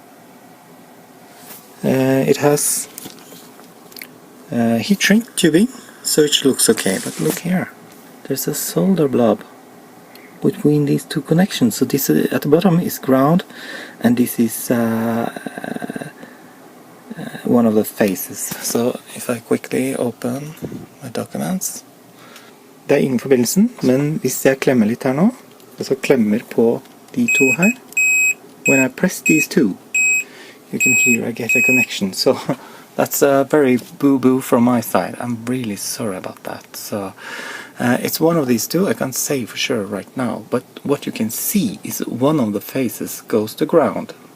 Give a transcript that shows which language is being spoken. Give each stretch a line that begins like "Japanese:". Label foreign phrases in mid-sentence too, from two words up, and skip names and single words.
English: It has heat shrink tubing, so it looks okay. But look here, there's a solder blob between these two connections. So this at the bottom is ground, and this is one of the faces. So if I quickly open my documents,
Norwegian: det ingen forbindelsen, men hvis jeg klemmer litt her nå, og så klemmer på de to her,
English: when I press these two, you can hear I get a connection. So that's very boo-boo from my side. I'm really sorry about that. So it's one of these two. I can't say for sure right now, but what you can see is one of the faces goes to ground.